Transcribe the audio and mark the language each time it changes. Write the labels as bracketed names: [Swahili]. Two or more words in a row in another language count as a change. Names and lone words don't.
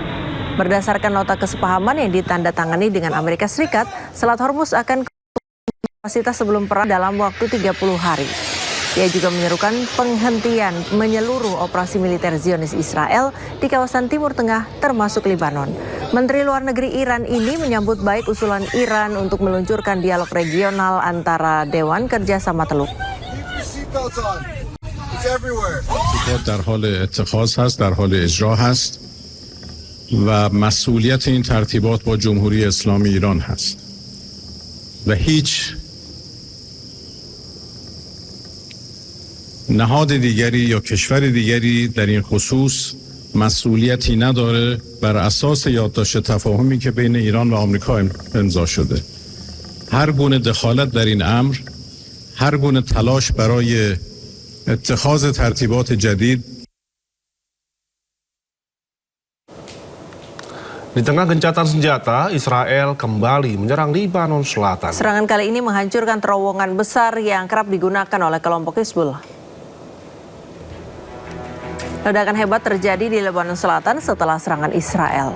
[Indonesian] Berdasarkan nota kesepahaman yang ditandatangani dengan Amerika Serikat, Selat Hormuz akan kapasitas sebelum perang dalam waktu 30 hari. Ia juga menyerukan penghentian menyeluruh operasi militer Zionis Israel di kawasan Timur Tengah termasuk Lebanon. Menteri Luar Negeri Iran ini menyambut baik usulan Iran untuk meluncurkan dialog regional antara Dewan Kerjasama Teluk. [Persian] در حال اتخاذ هست، در حال اجرا هست و مسئولیت این ترتیبات با جمهوری اسلامی ایران هست و هیچ نهاد دیگری یا کشور دیگری در این خصوص مسئولیتی نداره بر اساس یادداشت تفاهمی که بین ایران و آمریکا امضا شده. هر گونه دخالت در این امر، هر گونه تلاش برای اتخاذ ترتیبات جدید. [Indonesian] Di tengah gencatan senjata, Israel kembali menyerang Lebanon Selatan. Serangan kali ini menghancurkan terowongan besar yang kerap digunakan oleh kelompok Hizbullah. Ledakan hebat terjadi di Lebanon Selatan setelah serangan Israel.